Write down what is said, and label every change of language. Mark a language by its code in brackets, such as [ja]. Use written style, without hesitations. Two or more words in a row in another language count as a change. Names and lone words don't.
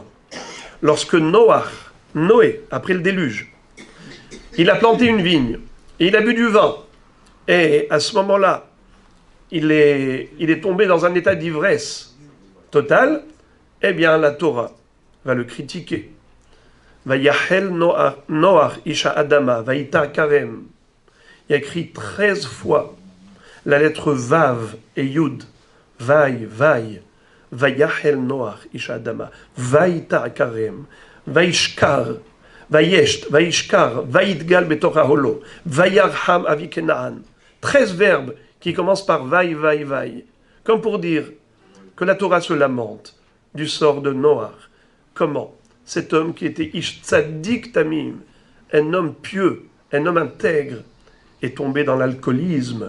[fr] Lorsque Noé, après le déluge, il a planté une vigne, et il a bu du vin, et à ce moment-là, il est tombé dans un état d'ivresse totale, eh bien la Torah va le critiquer. [he] ויחל נח איש האדמה, ויטע כרם. [fr] Il y a écrit 13 fois la lettre Vav et Yud. [he] וי. ויחל נח איש האדמה. ויטע כרם. וישכר. וישכר. ויתגל בתוך אהלה. וירא חם אבי כנען. [fr] 13 verbes qui commencent par Vaï. Comme pour dire que la Torah se lamente du sort de Noach. Comment? Cet homme qui était [he] איש צדיק תמים, [fr] un homme pieux, un homme intègre, est tombé dans l'alcoolisme.